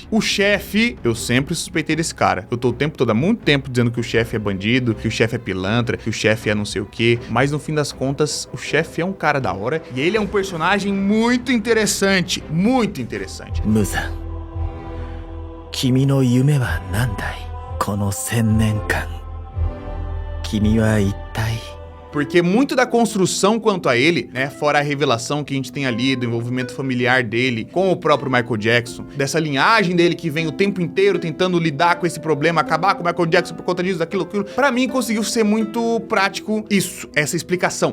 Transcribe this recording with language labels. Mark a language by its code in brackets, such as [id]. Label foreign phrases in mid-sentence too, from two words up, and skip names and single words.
[pt] O chefe, eu sempre suspeitei desse cara. Eu tô o tempo todo, há muito tempo, dizendo que o chefe é bandido, que o chefe é pilantra, que o chefe é não sei o quê. Mas no fim das contas, o chefe é um cara da hora e ele é um personagem muito interessante. Muito interessante. [ja] 無惨、君の夢は何だい? この1000年間君は一体? [pt] Porque muito da construção quanto a ele, né, fora a revelação que a gente tem ali do envolvimento familiar dele com o próprio Michael Jackson, dessa linhagem dele que vem o tempo inteiro tentando lidar com esse problema, acabar com o Michael Jackson por conta disso, daquilo, pra mim conseguiu ser muito prático essa explicação.